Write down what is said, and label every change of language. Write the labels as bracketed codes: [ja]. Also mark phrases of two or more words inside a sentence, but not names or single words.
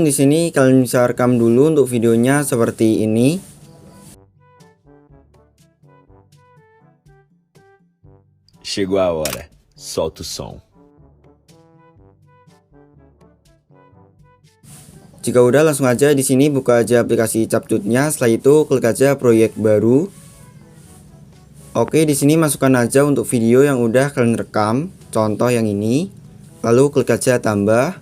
[id] Di sini kalian bisa rekam dulu untuk videonya seperti ini. [pt] Chegou a hora. Solta o som. [id] Jika udah, langsung aja di sini buka aja aplikasi CapCutnya. Setelah itu klik aja proyek baru. Oke, di sini masukkan aja untuk video yang udah kalian rekam. Contoh yang ini. Lalu klik aja tambah.